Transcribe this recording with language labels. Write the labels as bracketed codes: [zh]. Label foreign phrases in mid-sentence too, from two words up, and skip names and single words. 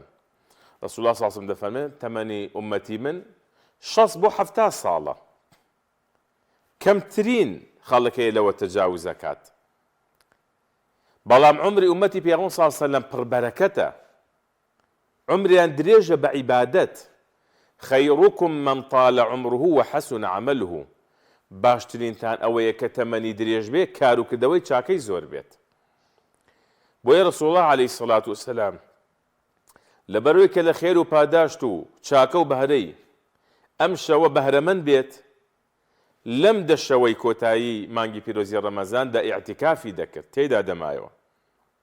[ckb] ڕەسوڵ الله [ar] صلی الله علیه وسلم [ckb] دەفەرمێت تەمەنی ئومەتی من 60 بۆ 70 ساڵە، کەمترین خەڵکەیە لەوە تەجاوز دەکات. بەڵام عمری ئومەتی پێغەمبەر [ar] صلی الله علیه وسلم [ckb] پڕبەرەکەتە، عمریان درێژە بە عیبادەت. [ar] خەیڕوکم من طال عمره وحسن عمله، [ckb] باشترینتان ئەوەیە کە تەمەنی درێژ بێ، کار و کردەوەی چاکەی زۆر بێت. بۆیە ڕەسوڵ الله [ar] عەلەیهی سەڵات وسەلام [ckb] لەبەرەوەی کە لە خێر و پاداشت و چاکە و بەهرەی ئەم شەوە بەهرەمەند بێت، لەم دە شەوەی کۆتایی مانگی پیرۆزی ڕەمەزاندا ئیعتیکافی دەکرد، تێیدا دەمایەوە.